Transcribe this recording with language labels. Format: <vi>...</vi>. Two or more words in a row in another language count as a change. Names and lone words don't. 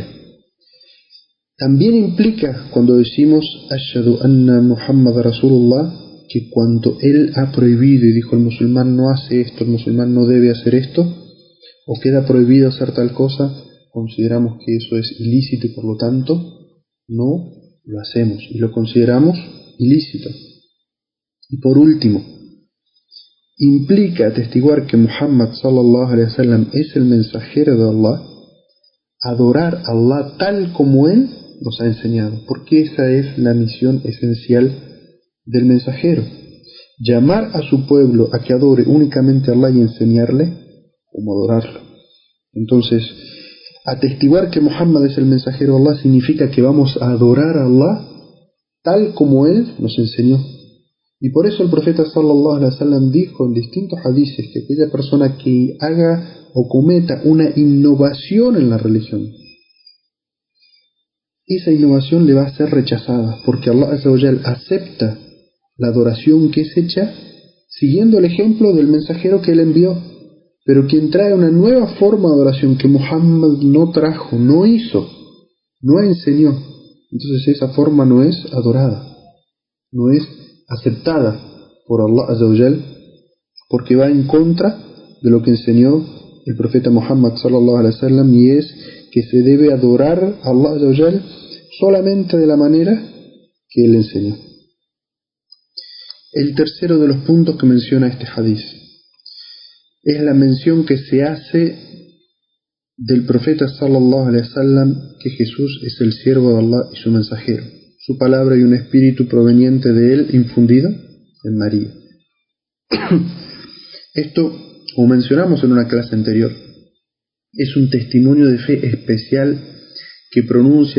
<es>También implica, cuando decimos</es> <ar>أشهد أن محمدا رسول الله,</ar> <es>que cuando él ha prohibido y dijo el musulmán no hace esto, el musulmán no debe hacer esto, o queda prohibido hacer tal cosa, consideramos que eso es ilícito y por lo tanto no lo hacemos y lo consideramos ilícito. Y por último, implica atestiguar que Muhammad sallallahu alaihi wasallam es el mensajero de Allah, adorar a Allah tal como él nos ha enseñado, porque esa es la misión esencial del mensajero: llamar a su pueblo a que adore únicamente a Allah y enseñarle cómo adorarlo. Entonces, atestiguar que Muhammad es el mensajero de Allah significa que vamos a adorar a Allah tal como él nos enseñó. Y por eso el profeta</es> <ar>صلى الله عليه وسلم</ar> <es>dijo en distintos hadices que aquella persona que haga o cometa una innovación en la religión, esa innovación le va a ser rechazada, porque Allah</es> <ar>عز وجل</ar> <es>acepta la adoración que es hecha siguiendo el ejemplo del mensajero que él envió. Pero quien trae una nueva forma de adoración que Muhammad no trajo, no hizo, no enseñó, entonces esa forma no es adorada, no es aceptada por Allah</es> <ar>عز وجل,</ar> <es>porque va en contra de lo que enseñó el profeta Muhammad</es> <ar>صلى الله عليه وسلم,</ar> <es>y es que se debe adorar a Allah</es> <ar>عز وجل</ar> <es>solamente de la manera que él enseñó. El tercero de los puntos que menciona este hadiz es la mención que se hace del profeta</es> <ar>صلى الله عليه وسلم,</ar> <es>que Jesús es el siervo de Allah y su mensajero, su palabra y un espíritu proveniente de él infundido en María. Esto, como mencionamos en una clase anterior, es un testimonio de fe especial que pronuncian</es>